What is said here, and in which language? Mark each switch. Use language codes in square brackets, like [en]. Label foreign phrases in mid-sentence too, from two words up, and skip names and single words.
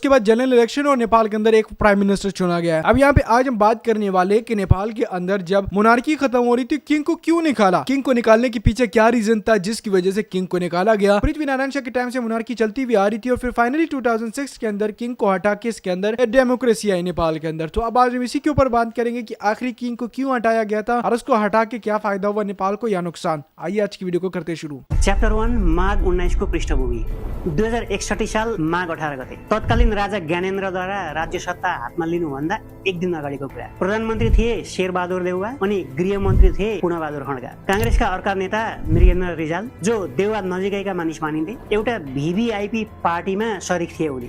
[hi] उसके बाद [en] general election [hi] और नेपाल के अंदर एक [en] prime minister [hi] चुना गया है। अब यहाँ पे आज हम बात करने वाले कि नेपाल के अंदर जब मोनार्की खत्म हो रही थी किंग को क्यों निकाला, किंग को निकालने के पीछे क्या रीजन था जिसकी वजह से किंग को निकाला गया। पृथ्वीनारायण शाह के टाइम से मोनार्की चलती हुई आ रही थी और फिर फाइनली 2006 के अंदर किंग को हटा के इसके अंदर डेमोक्रेसी आई नेपाल के अंदर। तो अब आज हम इसी के ऊपर बात करेंगे कि आखिरी किंग को क्यों हटाया गया था और उसको हटा के क्या फायदा हुआ नेपाल को या नुकसान। आइए आज की वीडियो को करते शुरू। [ne] च्याप्टर 1 माघ 19 को पृष्ठभूमि 2061 साल माघ 18 गते तत्कालीन राजा ज्ञानेन्द्रद्वारा राज्य सत्ता हातमा लिनुभन्दा एक दिन अगाडिको कुरा। प्रधानमन्त्री थिए शेरबहादुर देउवा अनि गृहमन्त्री थिए पूर्णबहादुर खड्का। कांग्रेसका अर्का नेता मृगेन्द्र रिजाल जो देउवा नजिकैका मानिस मानिन्थे एउटा भिभिआइपी पार्टीमा सरिक थिए उनी।